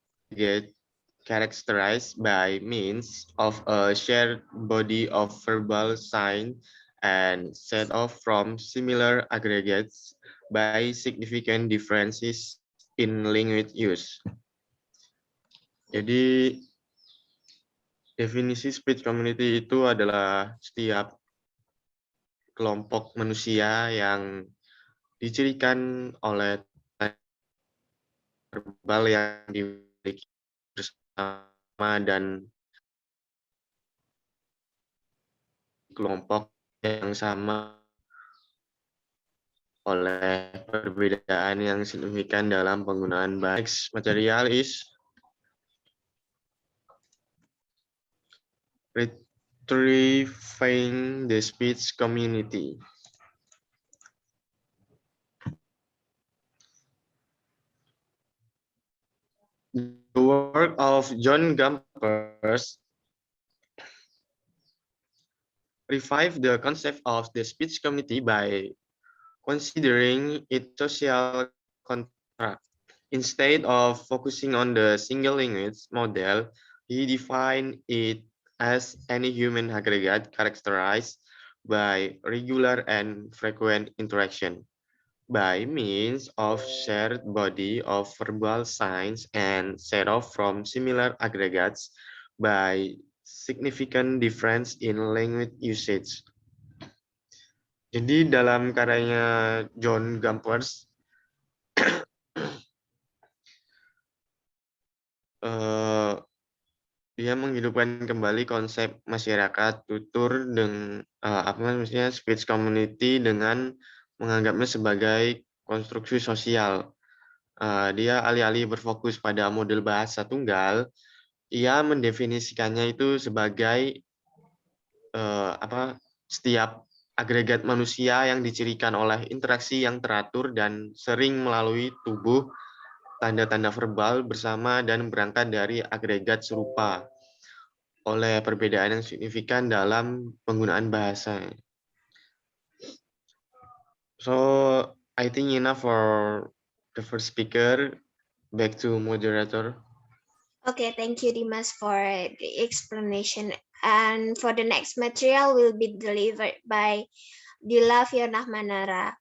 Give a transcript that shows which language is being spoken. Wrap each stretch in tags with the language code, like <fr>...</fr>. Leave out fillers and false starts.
<en>Get characterized by means of a shared body of verbal sign and set off from similar aggregates by significant differences in language use.</en> <id>Jadi definisi speech community itu adalah setiap kelompok manusia yang dicirikan oleh verbal yang dimiliki bersama dan kelompok yang sama oleh perbedaan yang signifikan dalam penggunaan bahasa.</id> <en>Next material is retrieving the speech community. The work of John Gumperz revived the concept of the speech community by considering its social contract. Instead of focusing on the single language model, he defined it as any human aggregate characterized by regular and frequent interaction by means of shared body of verbal signs and set off from similar aggregates by significant difference in language usage.</en> <id>Jadi dalam karyanya John Gumperz, dia menghidupkan kembali konsep masyarakat tutur dengan speech community dengan menganggapnya sebagai konstruksi sosial. Dia alih-alih berfokus pada model bahasa tunggal, ia mendefinisikannya itu sebagai setiap agregat manusia yang dicirikan oleh interaksi yang teratur dan sering melalui tubuh tanda-tanda verbal bersama dan berangkat dari agregat serupa oleh perbedaan yang signifikan dalam penggunaan bahasa.</id> <en>So, I think enough for the first speaker. Back to moderator. Okay, thank you, Dimas, for the explanation. And for the next material will be delivered by Dila Fiona Mahnara.</en>